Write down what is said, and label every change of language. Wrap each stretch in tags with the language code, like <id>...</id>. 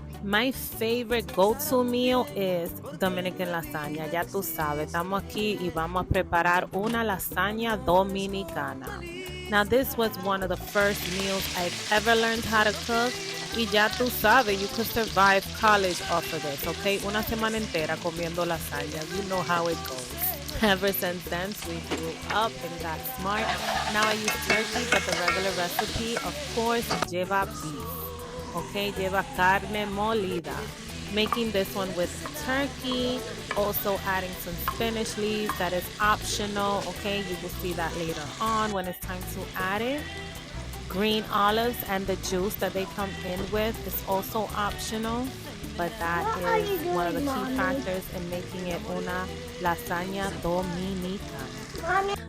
<en>My favorite go-to meal is Dominican lasagna.</en> <es>Ya tú sabes, estamos aquí y vamos a preparar una lasagna dominicana.</es> <en>Now, this was one of the first meals I've ever learned how to cook.</en> <es>Y ya tú sabes,</es> <en>you could survive college off of this, okay?</en> <es>Una semana entera comiendo lasagna.</es> <en>You know how it goes. Ever since then, we grew up and got smart. Now I use turkey, but the regular recipe, of course,</en> <es>lleva</es> <en>beef.</en> <es>Okay, lleva carne molida.</es> <en>Making this one with turkey, also adding some spinach leaves. That is optional. Okay, you will see that later on when it's time to add it. Green olives and the juice that they come in with is also optional, but that is one of the key factors in making it</en> <es>una lasagna dominicana.</es>